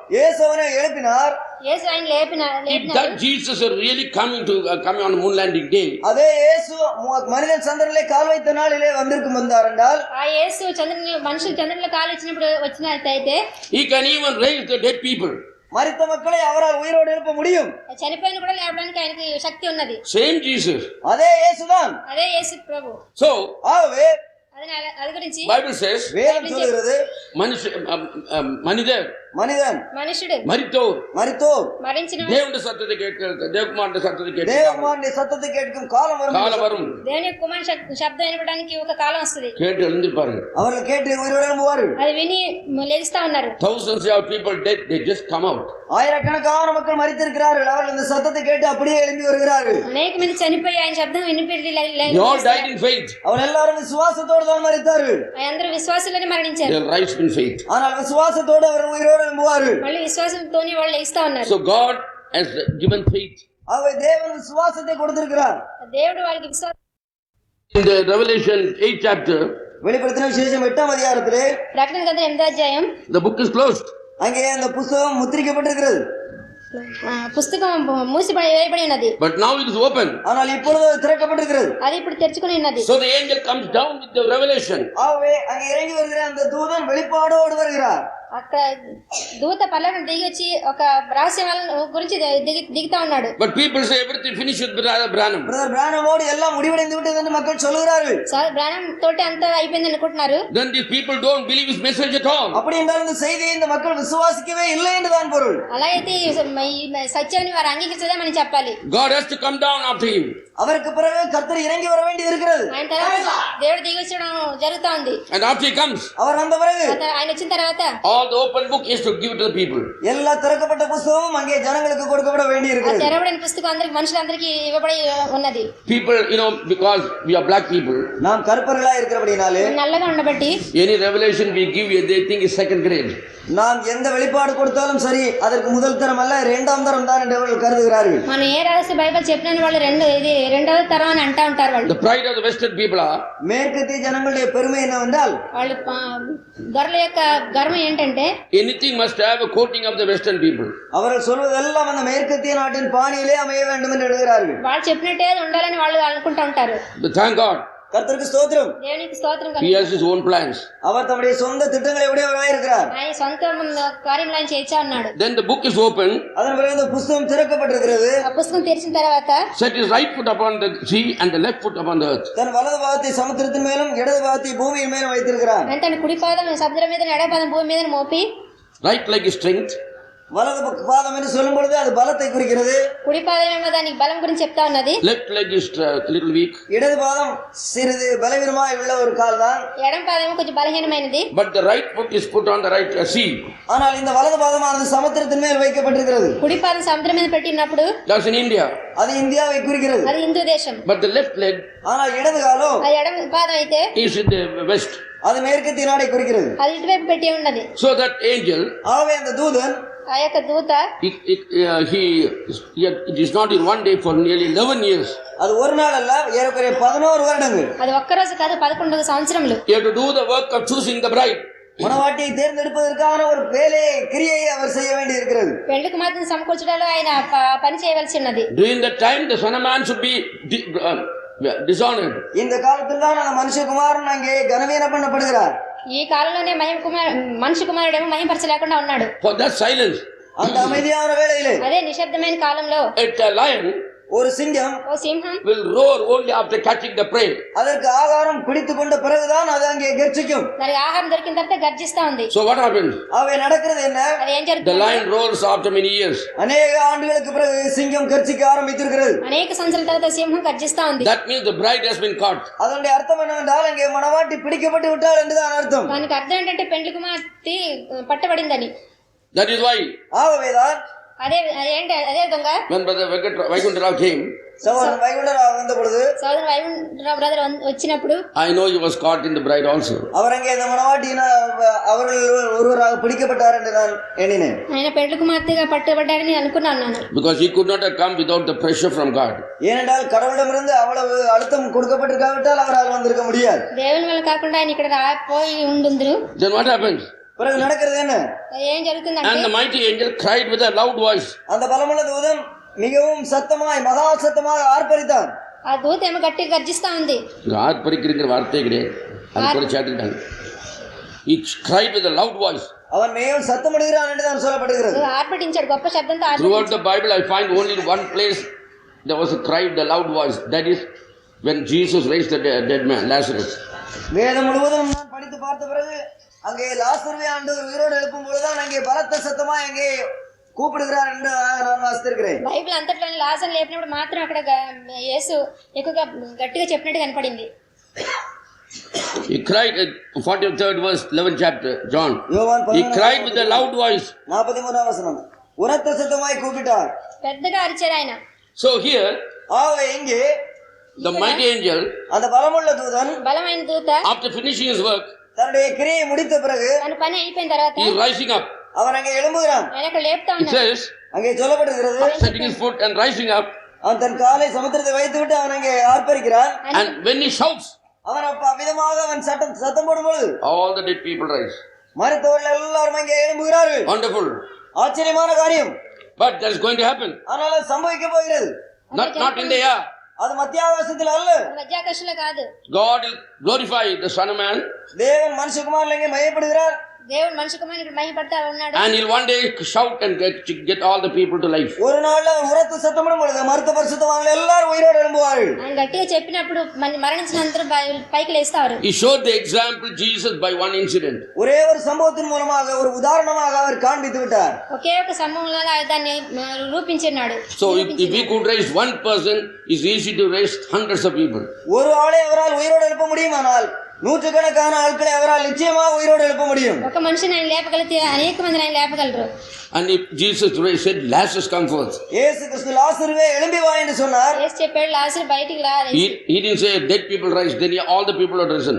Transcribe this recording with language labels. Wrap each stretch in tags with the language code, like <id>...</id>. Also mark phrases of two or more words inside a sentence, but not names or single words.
<ta>இயேசு அவனை எழுப்பினார்.</ta> <te>యేసు ఆయన</te> <en>If</en> <te>లేపినాడు.</te> <en>that Jesus is really coming on moon landing day,</en> <ta>அதே இயேசு மனிதன் சந்திரனிலே கால் வைத்த நாளிலே வந்தார் என்றால்,</ta> <te>ఆ యేసు మనుషులు చంద్రుల కాలు ఇచ్చినప్పుడు వచ్చినట్లయితే</te> <en>he can even raise the dead people.</en> <ta>மரித்த மக்களை அவரால் உயிரோடு எழுப்ப முடியும்.</ta> <te>చనిపోయిన కూడా లేపడానికి ఆయనకి శక్తి ఉన్నది.</te> <en>Same Jesus.</en> <ta>அதே இயேசுதான்.</ta> <te>అదే యేసు ప్రభు.</te> <en>So,</en> <ta>ஆகவே</ta> <te>అది గురించి</te> <en>Bible says,</en> <ta>வேதம் சொல்கிறது மனிதர் மனிதன்</ta> <te>మనుషుడు</te> <ta>மரித்தோர்</ta> <te>మరించిన</te> <ta>தேவனுடைய சத்தத்தை கேட்க தேவகுமாரனுடைய சத்தத்தை கேட்க தேவகுமாரனுடைய சத்தத்தை கேட்கும் காலம் வரும்</ta> <te>దేవుని యొక్క కుమారుని శబ్దం వినడానికి ఒక కాలం వస్తుంది.</te> <ta>கேட்டு எழுந்திருப்பார்கள். அவர்கள் கேட்டு உயிரோடு எழும்புவார்கள்.</ta> <te>అది విని లేస్తా ఉన్నారు.</te> <en>Thousands of people dead, they just come out.</en> <ta>ஆயிரக்கணக்கான மக்கள் மரித்திருக்கிறார்கள். அவர்கள் இந்த சத்தத்தை கேட்டு அப்படியே எழும்பி வருகிறார்கள்.</ta> <te>అనేక మంది చనిపోయి ఆయన శబ్దం వినిపెట్టి</te> <en>they all died in faith.</en> <ta>அவர்கள் எல்லாரும் விசுவாசத்தோடு தான் மரித்தார்கள்.</ta> <te>అందరూ విశ్వాసంలోనే మరణించారు.</te> <en>they rise in faith.</en> <ta>ஆனால் விசுவாசத்தோடு அவர்கள் உயிரோடு எழும்புவார்கள்.</ta> <te>మళ్ళీ విశ్వాసంతోనే వాళ్ళు లేస్తా ఉన్నారు.</te> <en>so God has given faith.</en> <ta>அவர் தேவன் விசுவாசத்தை கொடுத்திருக்கிறார்.</ta> <te>దేవుడు వాళ్ళకి విశ్వాసం.</te> <en>in the Revelation 8th chapter,</en> <ta>வெளிப்படுத்தின விசேஷம் 8ஆம் அதிகாரத்திலே</ta> <te>ప్రకటన గ్రంథం 8వ అధ్యాయం,</te> <en>the book is closed.</en> <ta>அங்கே அந்த புத்தகம் முத்திரிக்கப்பட்டிருக்கிறது.</ta> <te>పుస్తకం వేయబడి ఉన్నది.</te> <en>but now it is open.</en> <ta>ஆனால் இப்பொழுது திறக்கப்பட்டிருக்கிறது.</ta> <te>అది ఇప్పుడు తెరుచుకొని ఉన్నది.</te> <en>so the angel comes down with the revelation.</en> <ta>ஆகவே அங்கே இறங்கி வருகிற அந்த தூதன் வெளிப்பாடோடு வருகிறார்.</ta> <te>అక్కడ దూత పల్లెను దిగి వచ్చి ఒక రహస్యాల గురించి దిగుతా ఉన్నాడు.</te> <en>but people say everything finished with brother Branham.</en> <ta>brother Branhamோடு எல்லாம் முடிவடைந்து விட்டது என்று மக்கள் சொல்கிறார்கள்.</ta> <te>బ్రానం తోటి అంతా అయిపోయింది అనుకుంటున్నారు.</te> <en>then these people don't believe his message at all.</en> <ta>அப்படி என்றால் இந்த செய்தியை இந்த மக்கள் விசுவாசிக்கவே இல்லை என்றுதான் பொருள்.</ta> <te>అలా అయితే సత్యాన్ని వారు అంగీకరించదని చెప్పాలి.</te> <en>God has to come down after him.</en> <ta>அவருக்கு பிறகு கர்த்தர் இறங்கி வர வேண்டியது இருக்கிறது.</ta> <te>ఆయన తర్వాత దేవుడు దిగి వచ్చడం జరుగుతా ఉంది.</te> <en>and after he comes,</en> <ta>அவர் வந்த பிறகு</ta> <te>ఆయన వచ్చిన తర్వాత</te> <en>all the open book is to give to the people.</en> <ta>எல்லா திறக்கப்பட்ட புத்தகமும் அங்கே ஜனங்களுக்கு கொடுக்கப்பட வேண்டி இருக்கிறது.</ta> <te>తెరవబడిన పుస్తకం అందరికి మనుషులందరికీ ఇవ్వబడి ఉన్నది.</te> <en>people, because we are black people,</en> <ta>நாம் கருப்பர்களா இருக்கிறபடினாலே</ta> <te>నల్లగా ఉండబట్టి</te> <en>any revelation we give they think is second grade.</en> <ta>நாம் எந்த வெளிப்பாடு கொடுத்தாலும் சரி அதற்கு முதல் தரம் அல்ல இரண்டாம் தரம் தான் என்று அவர்கள் கருதுகிறார்கள்.</ta> <te>మనం ఏ రహస్య బైబిల్ చెప్పినా వాళ్ళు రెండవ తరం అని అంటా ఉంటారు. వాళ్ళు</te> <en>the pride of the western people are,</en> <ta>மேற்கத்திய ஜனங்களுடைய பெருமை என்னவென்றால்</ta> <te>వాళ్ళు గొర్రెల యొక్క గర్వం ఏంటంటే</te> <en>anything must have a coating of the western people.</en> <ta>அவர்கள் சொல்வதெல்லாம் அந்த மேற்கத்திய நாட்டின் பாணியிலே அமைய வேண்டும் என்று எழுதுகிறார்கள்.</ta> <te>వాళ్ళు చెప్పినట్టే ఉండాలని వాళ్ళు అనుకుంటా ఉంటారు.</te> <en>but thank God,</en> <ta>கர்த்தருக்கு ஸ்தோத்திரம்.</ta> <te>దేవునికి స్తోత్రం.</te> <en>he has his own plans.</en> <ta>அவர் தம்முடைய சொந்த திட்டங்களை உடையவராய் இருக்கிறார்.</ta> <te>ఆయన సొంత కార్యములను ఆయన చేయించా ఉన్నాడు.</te> <en>then the book is open.</en> <ta>அதன் பிறகு இந்த புத்தகம் திறக்கப்பட்டிருக்கிறது.</ta> <te>ఆ పుస్తకం తెరిచిన తర్వాత</te> <en>set his right foot upon the sea and the left foot upon the earth.</en> <ta>தன் வலது பாதத்தை சமுத்திரத்தின் மேலும் இடது பாதத்தை பூமியின் மேலும் வைத்திருக்கிறார்.</ta> <te>తన కుడి పాదం సముద్రం మీద ఎడమ పాదం భూమి మీద మోపి,</te> <en>right leg is strength,</en> <ta>வலது பாதம் என்று சொல்லும் பொழுது அது பலத்தை குறிக்கிறது.</ta> <te>కుడి పాదం ఏమో దానికి బలం గురించి చెప్తా ఉన్నది.</te> <en>left leg is little weak,</en> <ta>இடது பாதம் சிறிது பலவீனமாய் உள்ள ஒரு கால் தான்.</ta> <te>ఎడమ పాదం కొంచెం బలహీనమైనది.</te> <en>but the right foot is put on the right sea.</en> <ta>ஆனால் இந்த வலது பாதமானது சமுத்திரத்தின் மேல் வைக்கப்பட்டிருக்கிறது.</ta> <te>కుడి పాదం సముద్రం మీద పెట్టినప్పుడు</te> <en>that's in India.</en> <ta>அது இந்தியாவை குறிக்கிறது.</ta> <te>అది హిందూ దేశం.</te> <en>but the left leg</en> <ta>ஆனால் இடது காலோ</ta> <te>అది ఎడమ పాదం అయితే</te> <en>is in the west.</en> <ta>அது மேற்கத்திய நாடை குறிக்கிறது.</ta> <te>అది ఇటువైపు పెట్టి ఉన్నది.</te> <en>so that angel,</en> <ta>ஆகவே அந்த தூதன்</ta> <te>ఆ యొక్క దూత</te> <en>it is not in one day, for nearly 11 years.</en> <ta>அது ஒரு நாள் அல்ல, ஏறக்குறைய 11 வருடங்கள்.</ta> <te>అది ఒక్క రోజు కాదు, 11 సంవత్సరములు.</te> <en>he had to do the work of choosing the bride.</en> <ta>மணவாட்டியை தேர்ந்தெடுப்பதற்கான ஒரு வேலையை கிரியையை அவர் செய்ய வேண்டி இருக்கிறது.</ta> <te>పెళ్లికి మాత్రం సమకూర్చడంలో ఆయన పని చేయవలసి ఉన్నది.</te> <en>during that time the son of man should be dishonored.</en> <ta>இந்த காலத்தில் தான் அந்த மனுஷகுமாரன் அங்கே கனவீனம் பண்ணப்படுகிறார்.</ta> <te>ఈ కాలంలోనే మనిషి కుమారుడేమో మహిమపరచలేకుండా ఉన్నాడు.</te> <en>for that silence,</en> <ta>அந்த அமைதியான வேளையிலே</ta> <te>అదే నిశ్శబ్దమైన కాలంలో</te> <en>a lion</en> <ta>ஒரு சிங்கம்</ta> <te>ఓ సింహం</te> <en>will roar only after catching the prey.</en> <ta>அதற்கு ஆகாரம் பிடித்துக் கொண்ட பிறகுதான் அது அங்கே கர்ஜிக்கும்.</ta> <te>దానికి ఆహారం దొరికిన తర్వాత గర్జిస్తా ఉంది.</te> <en>so what happens?</en> <ta>அவை நடக்கிறது என்ன?</ta> <te>అది ఏం</te> <en>the</en> <te>జరుగుతుంది?</te> <en>lion roars after many years.</en> <ta>அநேக ஆண்டுகளுக்கு பிறகு சிங்கம் கர்ஜிக்க ஆரம்பித்திருக்கிறது.</ta> <te>అనేక సంవత్సరాల తర్వాత సింహం గర్జిస్తా ఉంది.</te> <en>that means the bride has been caught.</en> <ta>அதனுடைய அர்த்தம் என்னவென்றால் அங்கே மணவாட்டி பிடிக்கப்பட்டு விட்டாள் என்றுதான் அர்த்தம்.</ta> <te>దానికి అర్థం ఏంటంటే పెండ్లి కుమార్తె పట్టబడిందని.</te> <en>that is why</en> <ta>ஆகவேதான்</ta> <te>అదే విధంగా</te> <en>when brother Vaikuntha Rao came,</en> <ta>சகோதரன் வைகுண்டராவ் வந்த பொழுது</ta> <te>సోదరు వైకుంఠరావు బ్రదర్ వచ్చినప్పుడు</te> <en>I know he was caught in the bride also.</en> <ta>அவர் அங்கே இந்த மணவாட்டியின அவர்கள் ஒருவராக பிடிக்கப்பட்டார் என்று நான் எண்ணினேன்.</ta> <te>ఆయన పెండ్లి కుమార్తెగా పట్టబడ్డాడని అనుకున్నాను.</te> <en>because he could not have come without the pressure from God.</en> <ta>ஏனென்றால் கடவுளிடமிருந்து அவ்வளவு அழுத்தம் கொடுக்கப்பட்டிருக்காவிட்டால் அவரால் வந்திருக்க முடியாது.</ta> <te>దేవుని వల్ల కాకుండా ఆయన ఇక్కడ రాపోయి ఉండుందురు.</te> <en>then what happens?</en> <ta>பிறகு நடக்கிறது என்ன?</ta> <te>ఏం జరుగుతుందంటే</te> <en>and the mighty angel cried with a loud voice.</en> <ta>அந்த பலமுள்ள தூதன் மிகவும் சத்தமாய் மகா சத்தமாக ஆர்ப்பரித்தான்.</ta> <te>ఆ దూత ఏమో గట్టిగా గర్జిస్తా ఉంది.</te> <ta>ஆர்ப்பரிக்கிற வார்த்தை கிடையாது, அது கூட சேர்த்துட்டாங்க.</ta> <en>he cried with a loud voice.</en> <ta>அவன் மிகவும் சத்தமிடுகிறான் என்று தான் சொல்லப்படுகிறது.</ta> <te>ఆర్భటించాడు, గొప్ప శబ్దంతో</te> <en>throughout the Bible I find only one place there was a cry with a loud voice, that is when Jesus raised the dead man Lazarus.</en> <ta>வேதம் முழுவதும் நான் படித்து பார்த்த பிறகு அங்கே லாசருவை ஆண்டவர் உயிரோடு எழுப்பும் பொழுதுதான் அங்கே பலத்த சத்தமா அங்கே కూపిడుகிறார் என்று நான் వాసిస్తున్నాను.</ta> <te>బైబిల్ అంతట్లోనే లాజర్ లేపినప్పుడు మాత్రం అక్కడ యేసు ఎక్కువగా గట్టిగా చెప్పినట్టు కనపడింది.</te> <en>He cried at 43rd verse 11th chapter John. He cried with a loud voice.</en> <te>43వ వచనం.</te> <ta>உரத்த சத்தமாய் கூப்பிட்டார்.</ta> <te>పెద్దగా అరిచారు ఆయన.</te> <en>So here</en> <ta>இங்கே</ta> <en>the mighty angel,</en> <ta>அந்த பலமுள்ள தூதன்,</ta> <te>బలమైన దూత</te> <en>after finishing his work,</en> <ta>தன்னுடைய கிரியை முடித்த பிறகு</ta> <te>తన పని అయిపోయిన తర్వాత</te> <en>he is rising up.</en> <ta>அவன் அங்கே எழும்புகிறான்.</ta> <te>ఆయన అక్కడ లేపుతా</te> <en>It</en> <te>ఉన్నాడు.</te> <en>says,</en> <ta>அங்கே சொல்லப்படுகிறது,</ta> <en>setting his foot and rising up,</en> <ta>அவன் தன் காலை சமுத்திரத்தை வைத்து விட்டு அவன் அங்கே ஆர்ப்பரிக்கிறான்.</ta> <en>and when he shouts,</en> <ta>அவன் விதமாக அவன் சத்தம் போடும் பொழுது</ta> <en>all the dead people rise.</en> <ta>மரித்தவர்கள் எல்லாரும் அங்கே எழும்புகிறார்கள்.</ta> <en>Wonderful.</en> <ta>ஆச்சரியமான காரியம்.</ta> <en>But that is going to happen.</en> <ta>ஆனால் அது சம்பவிக்க போகிறது.</ta> <en>Not in the air.</en> <ta>அது மத்தியாகாசத்தில் அல்ல.</ta> <te>మధ్యాకాశంలో కాదు.</te> <en>God will glorify the Son of Man.</en> <ta>தேவன் மனுஷகுமாரன் அங்கே மயப்படுகிறார்.</ta> <te>దేవుడు మనిషి కుమారుడు మహిమపడతా ఉన్నాడు.</te> <en>And he'll one day shout and get all the people to life.</en> <ta>ஒரு நாள்ல உரத்து சத்தமிடும் பொழுது மரித்த பரிசுத்தவான்கள் எல்லாரும் உயிரோடு எழும்புவார்கள்.</ta> <te>ఆయన గట్టిగా చెప్పినప్పుడు మరణించిన అందరూ పైకి లేస్తారు.</te> <en>He showed the example Jesus by one incident.</en> <ta>ஒரே ஒரு சம்பவத்தின் மூலமாக ஒரு உதாரணமாக அவர் காண்பித்து விட்டார்.</ta> <te>ఒకే ఒక సంభవంలో దాన్ని రూపించాడు.</te> <en>So if we could raise one person, it's easy to raise hundreds of people.</en> <ta>ஒரு ஆளை அவரால் உயிரோடு எழுப்ப முடியுமானால் நூற்றுக்கணக்கான ஆட்களை அவரால் நிச்சயமாக உயிரோடு எழுப்ப முடியும்.</ta> <te>ఒక మనిషిని ఆయన లేపగలిగితే అనేక మందిని ఆయన లేపగలరు.</te> <en>And if Jesus said, Lazarus come forth.</en> <ta>இயேசு கிறிஸ்து லாசருவே எழும்பி வா என்று சொன்னார்.</ta> <te>యేసు చెప్పాడు లాజరు బయటికి రా.</te> <en>He didn't say dead people rise, then all the people are risen.</en>